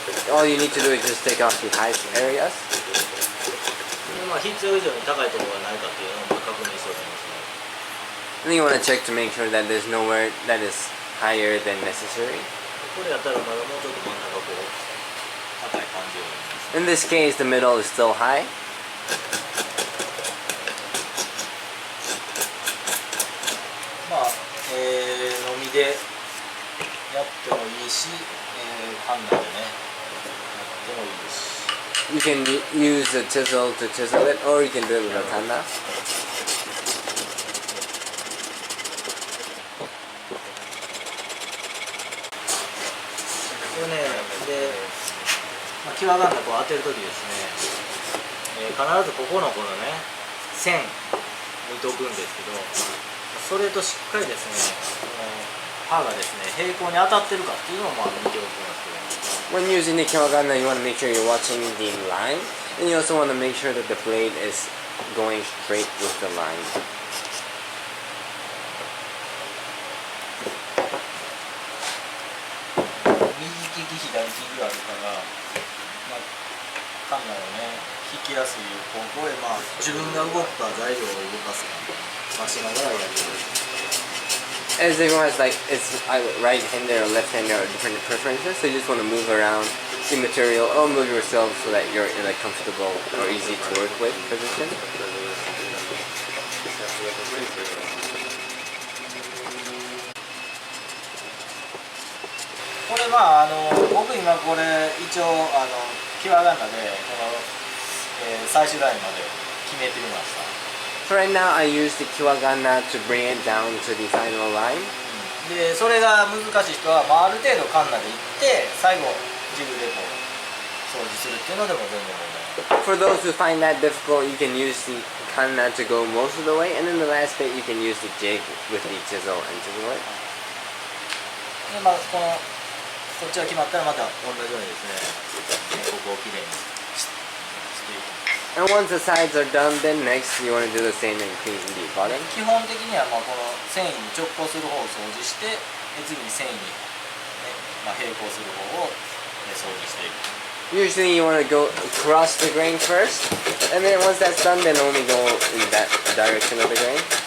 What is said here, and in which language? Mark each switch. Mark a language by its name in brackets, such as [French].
[English] All you need to do is just take off the high areas. [Japanese] 必要以上に高いところがないかっていうのを確認しておきますね。 [English] And then you want to check to make sure that there's nowhere that is higher than necessary. [Japanese] これやったらまだもうちょっと真ん中こう高い感じになります。 [English] In this case, the middle is still high. [Japanese] のみでやってもいいし、ハンガーでねやってもいいですし。 [English] You can use a chisel to chisel it, or you can do it with a kanda. [Japanese] これね、で、際がんだこう当てるときですね、必ずここのこのね、線見とくんですけど、それとしっかりですね、刃がですね、平行に当たってるかっていうのを見ておきますけど。 [English] When using the kawagana, you want to make sure you're watching the line, and you also want to make sure that the blade is going straight with the line. [Japanese] 右利き左利きがあるから、まあ、カンナをね引きやすい方向へ、まあ、自分が動くか材料を動かすかしながらやる。 [English] As everyone has like it's right-handed or left-handed or different preferences, so you just want to move around the material or move yourself so that you're in a comfortable or easy to work with position. [Japanese] これまあ僕今これ一応キワガンナでこの、最終ラインまで決めてみました。 [English] So right now I use the kiwagana to bring it down to the final line. [Japanese] でそれが難しい人は、まあ、ある程度カンナでいって最後ジグでこう掃除するっていうのでも全然問題ない。 [English] For those who find that difficult, you can use the kanna to go most of the way, and then the last bit you can use the jig with the chisel and chisel it. [Japanese] でまあこっちが決まったらまた同じようにですね、ここをきれいにしていく。 [English] And once the sides are done, then next you want to do the same and clean the bottom. [Japanese] 基本的にはまあこの繊維に直行する方を掃除して、次に繊維に、まあ、並行する方を、掃除していく。 [English] Usually you want to go across the grain first, and then once that's done, then only go in that direction of the grain.